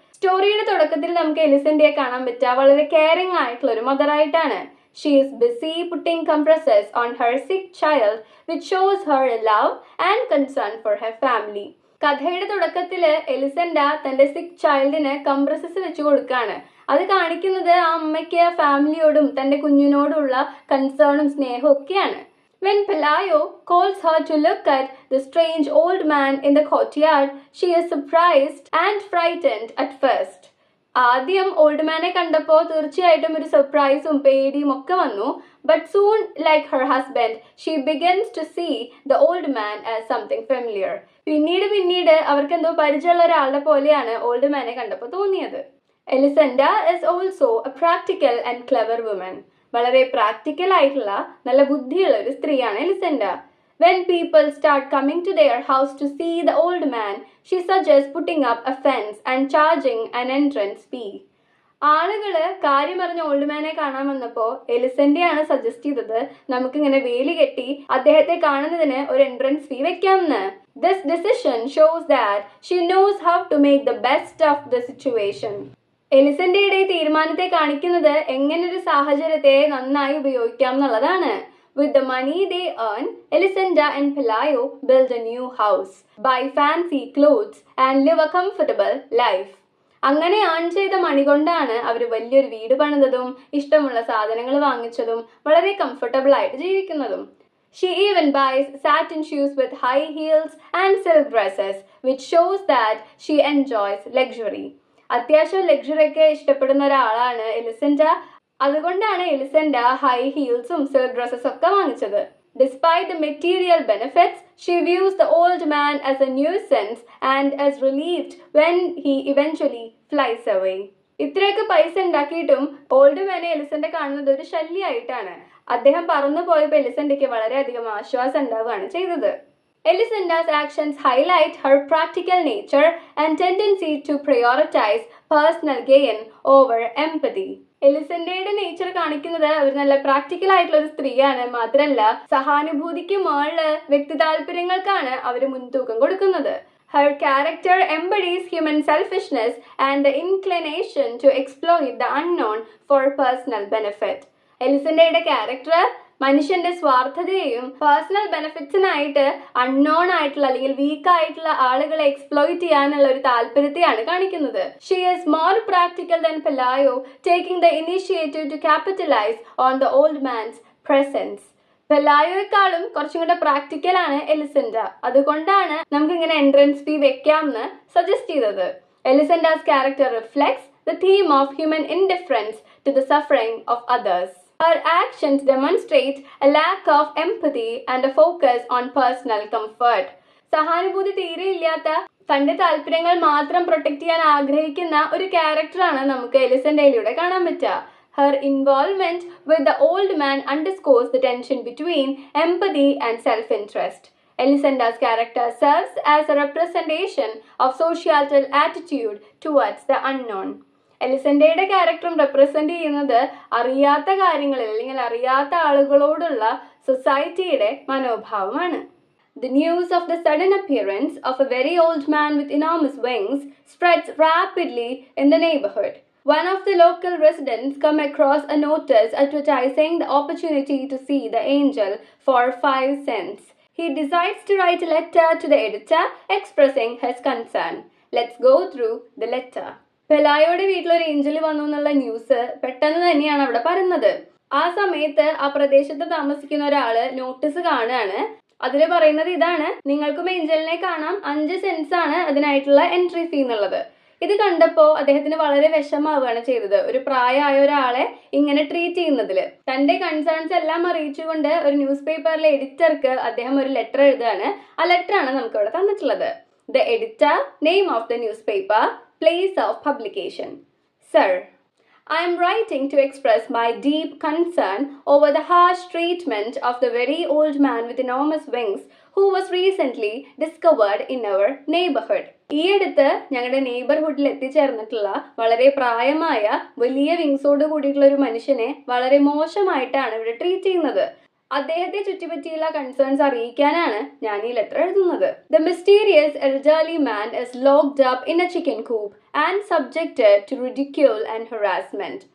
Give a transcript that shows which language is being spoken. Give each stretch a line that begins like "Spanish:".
Malayalam: സ്റ്റോറിയുടെ തുടക്കത്തിൽ നമുക്ക് എലിസെൻഡയെ കാണാൻ പറ്റുക വളരെ കെയറിംഗ് ആയിട്ടുള്ള ഒരു മദറായിട്ടാണ്.
English: She is busy putting compresses on her sick child, which shows her love and concern for her family.
Malayalam: കഥയുടെ തുടക്കത്തിൽ എലിസെൻഡ തന്റെ സിക്ക് ചൈൽഡിന് കംപ്രസസ് വെച്ച് കൊടുക്കുകയാണ്. അത് കാണിക്കുന്നത് ആ അമ്മയ്ക്ക് ഫാമിലിയോടും തന്റെ കുഞ്ഞിനോടുള്ള കൺസേണും സ്നേഹവും ഒക്കെയാണ്.
English: When Pelayo calls her to look at the strange old man in the courtyard, she is surprised and frightened at first.
Malayalam: ആദ്യം ഓൾഡ് മാനെ കണ്ടപ്പോൾ തീർച്ചയായിട്ടും ഒരു സർപ്രൈസും പേടിയും ഒക്കെ വന്നു.
English: But soon, like her husband, she begins to see the old man as something familiar.
Malayalam: പിന്നീട് അവർക്ക് എന്തോ പരിചയമുള്ള ഒരാളുടെ പോലെയാണ് ഓൾഡ് മാനെ കണ്ടപ്പോൾ തോന്നിയത്.
English: Elisenda is also a practical and clever woman.
Malayalam: വളരെ പ്രാക്ടിക്കൽ ആയിട്ടുള്ള നല്ല ബുദ്ധിയുള്ള ഒരു സ്ത്രീയാണ് എലിസെൻഡ.
English: When people start coming to their house to see the old man, she suggests putting up a fence and charging an entrance fee.
Malayalam: ആളുകള് കാര്യമറിഞ്ഞ old മാനെ കാണാൻ വന്നപ്പോ എലിസെൻഡയാണ് suggest ചെയ്തത് നമുക്കിങ്ങനെ വേലി കെട്ടി അദ്ദേഹത്തെ കാണുന്നതിന് ഒരു എൻട്രൻസ് ഫീ വെക്കാമെന്ന്.
English: This decision shows that she knows how to make the best of the situation.
Malayalam: എലിസെൻഡയുടെ തീരുമാനത്തെ കാണിക്കുന്നത് എങ്ങനെ ഒരു സാഹചര്യത്തെ നന്നായി ഉപയോഗിക്കാം എന്നുള്ളതാണ്.
English: With the money they earn, Elisenda and Pelayo build a new house, buy fancy clothes and live a comfortable life.
Malayalam: അങ്ങനെ earn ചെയ്ത മണി കൊണ്ടാണ് അവർ വലിയൊരു വീട് പണിതതും ഇഷ്ടമുള്ള സാധനങ്ങൾ വാങ്ങിച്ചതും വളരെ കംഫർട്ടബിൾ ആയിട്ട് ജീവിക്കുന്നതും.
English: She even buys satin shoes with high heels and silk dresses, which shows that she enjoys luxury.
Malayalam: അത്യാവശ്യം ലക്ഷറി ഒക്കെ ഇഷ്ടപ്പെടുന്ന ഒരാളാണ് എലിസെൻഡ. അതുകൊണ്ടാണ് എലിസെൻഡ ഹൈ ഹീൽസും സിൽക്ക് ഡ്രസ്സസ് ഒക്കെ വാങ്ങിച്ചത്.
English: Despite the material benefits, she views the old man as a nuisance and is relieved when he eventually flies away.
Malayalam: ഇത്രയൊക്കെ പൈസ ഉണ്ടാക്കിയിട്ടും old മാനെ എലിസെൻഡ കാണുന്നത് ഒരു ശല്യമായിട്ടാണ്. അദ്ദേഹം പറന്നു പോയപ്പോൾ എലിസെൻഡയ്ക്ക് വളരെയധികം ആശ്വാസം ഉണ്ടാവുകയാണ് ചെയ്തത്.
English: Elisenda's actions highlight her practical nature and tendency to prioritize personal gain over empathy.
Malayalam: എലിസെൻഡയുടെ nature കാണിക്കുന്നത് അവർ നല്ല പ്രാക്ടിക്കൽ ആയിട്ടുള്ള ഒരു സ്ത്രീയാണ്. മാത്രമല്ല സഹാനുഭൂതിക്ക് മുകളില് വ്യക്തി താല്പര്യങ്ങൾക്കാണ് അവർ മുൻതൂക്കം കൊടുക്കുന്നത്.
English: Her character embodies human selfishness and the inclination to exploit the unknown for personal benefit.
Malayalam: എലിസെൻഡയുടെ character മനുഷ്യന്റെ സ്വാർത്ഥതയെയും പേഴ്സണൽ ബെനിഫിറ്റ്സിനായിട്ട് അൺനോൺ ആയിട്ടുള്ള അല്ലെങ്കിൽ വീക്ക് ആയിട്ടുള്ള ആളുകളെ എക്സ്പ്ലോയിറ്റ് ചെയ്യാനുള്ള ഒരു താല്പര്യത്തെയാണ് കാണിക്കുന്നത്.
English: She is more practical than Pelayo, taking the initiative to capitalize on the old man's presence.
Malayalam: പെലായോയെക്കാളും കുറച്ചും കൂടെ പ്രാക്ടിക്കൽ ആണ് എലിസെൻഡ. അതുകൊണ്ടാണ് നമുക്ക് ഇങ്ങനെ എൻട്രൻസ് ഫീ വെക്കാമെന്ന് സജസ്റ്റ് ചെയ്തത്.
English: Elisenda's character reflects the theme of human indifference to the suffering of others. Her actions demonstrate a lack of empathy and a focus on personal comfort.
Malayalam: സഹാനുഭൂതി തീരെ ഇല്ലാത്ത തന്റെ താല്പര്യങ്ങൾ മാത്രം പ്രൊട്ടക്ട് ചെയ്യാൻ ആഗ്രഹിക്കുന്ന ഒരു ക്യാരക്ടറാണ് നമുക്ക് എലിസെൻഡയിലൂടെ കാണാൻ പറ്റുക.
English: Her involvement with the old man underscores the tension between empathy and self-interest. Elisenda's character serves as a representation of societal attitude towards the unknown.
Malayalam: എലിസൻഡയുടെ ക്യാരക്ടറും represent ചെയ്യുന്നത് അറിയാത്ത കാര്യങ്ങളിൽ അല്ലെങ്കിൽ അറിയാത്ത ആളുകളോടുള്ള സൊസൈറ്റിയുടെ മനോഭാവമാണ്.
English: The news of the sudden appearance of a very old man with enormous wings spreads rapidly in the neighborhood. One of the local residents come across a notice advertising the opportunity to see the angel for 5 cents. He decides to write a letter to the editor expressing his concern. Let's go through the letter.
Malayalam: പെലായോയുടെ വീട്ടിലൊരു Angel വന്നു എന്നുള്ള news പെട്ടെന്ന് തന്നെയാണ് അവിടെ പറയുന്നത്. ആ സമയത്ത് ആ പ്രദേശത്ത് താമസിക്കുന്ന ഒരാള് നോട്ടീസ് കാണുകയാണ്. അതിൽ പറയുന്നത് ഇതാണ്: നിങ്ങൾക്കും ഏഞ്ചലിനെ കാണാം, 5 സെന്റ്സ് ആണ് അതിനായിട്ടുള്ള എൻട്രി ഫീ എന്നുള്ളത്. ഇത് കണ്ടപ്പോൾ അദ്ദേഹത്തിന് വളരെ വിഷമാവുകയാണ് ചെയ്തത്. ഒരു പ്രായമായ ഒരാളെ ഇങ്ങനെ ട്രീറ്റ് ചെയ്യുന്നതിൽ തന്റെ കൺസേൺസ് എല്ലാം അറിയിച്ചുകൊണ്ട് ഒരു ന്യൂസ് പേപ്പറിലെ എഡിറ്റർക്ക് അദ്ദേഹം ഒരു ലെറ്റർ എഴുതുകയാണ്. ആ ലെറ്റർ ആണ് നമുക്ക് ഇവിടെ തന്നിട്ടുള്ളത്.
English: The editor, name of the newspaper, place of publication. Sir, I am writing to express my deep concern over the harsh treatment of the very old man with enormous wings who was recently discovered in our neighborhood.
Malayalam: ഈ അടുത്ത് ഞങ്ങളുടെ നെയ്ബർഹുഡിൽ എത്തിച്ചേർന്നിട്ടുള്ള വളരെ പ്രായമായ വലിയ വിങ്സോട് കൂടിയിട്ടുള്ള ഒരു മനുഷ്യനെ വളരെ മോശമായിട്ടാണ് ഇവിടെ ട്രീറ്റ് ചെയ്യുന്നത്. അദ്ദേഹത്തെ ചുറ്റിപ്പറ്റിയുള്ള കൺസേൺസ് അറിയിക്കാനാണ് ഞാൻ ഈ ലെറ്റർ എഴുതുന്നത്.
English: The mysterious elderly man is locked up in a chicken coop and subjected to ridicule and harassment.